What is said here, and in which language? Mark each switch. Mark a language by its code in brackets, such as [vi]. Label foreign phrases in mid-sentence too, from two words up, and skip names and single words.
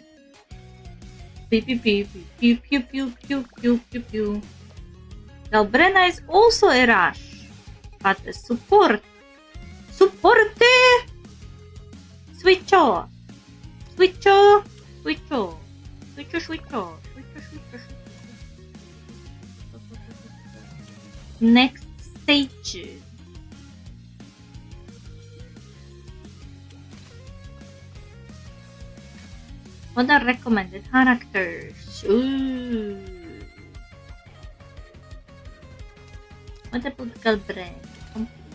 [en] Pew pew pew pew pew pew pew pew pew pew. Galbrena is also a rush, but a support. Supporte! Switcho! Switcho! Switcho! Switcho! Switcho! Switcho! Next stage. What are recommended characters? Ooh. What about Galbrena?